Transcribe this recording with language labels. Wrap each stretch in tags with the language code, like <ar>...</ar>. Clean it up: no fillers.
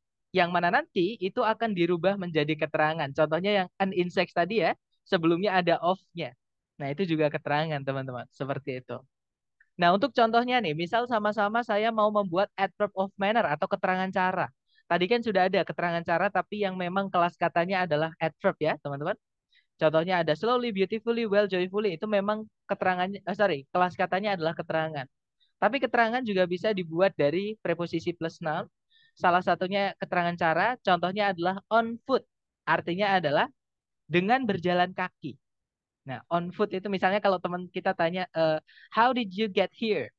<id>Yang mana nanti itu akan dirubah menjadi keterangan. Contohnya yang an insect tadi ya, sebelumnya ada of-nya. Nah, itu juga keterangan, teman-teman. Seperti itu. Nah, untuk contohnya nih, misal sama-sama saya mau membuat adverb of manner atau keterangan cara. Tadi kan sudah ada keterangan cara, tapi yang memang kelas katanya adalah adverb ya, teman-teman. Contohnya ada slowly, beautifully, well, joyfully. Itu memang keterangannya, kelas katanya adalah keterangan. Tapi keterangan juga bisa dibuat dari preposisi plus noun. Salah satunya keterangan cara, contohnya adalah on foot. Artinya adalah dengan berjalan kaki. Nah, on foot itu misalnya kalau teman kita tanya,</id> <en>how did you get here?</en>